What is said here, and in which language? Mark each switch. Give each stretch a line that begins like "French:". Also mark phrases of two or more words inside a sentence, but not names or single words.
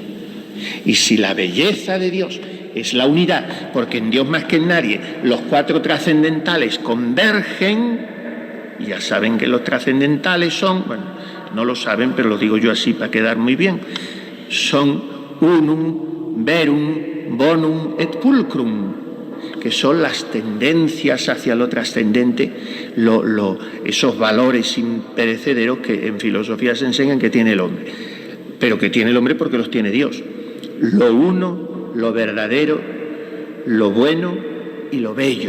Spanish: Y si la belleza de Dios es la unidad, porque en Dios más que en nadie los cuatro trascendentales convergen, y ya saben que los trascendentales son, bueno, no lo saben, pero lo digo yo así para quedar muy bien, son
Latin: unum, verum, bonum et pulcrum,
Spanish: que son las tendencias hacia lo trascendente, esos valores imperecederos que en filosofía se enseñan que tiene el hombre, pero que tiene el hombre porque los tiene Dios. Lo uno, lo verdadero, lo bueno y lo bello.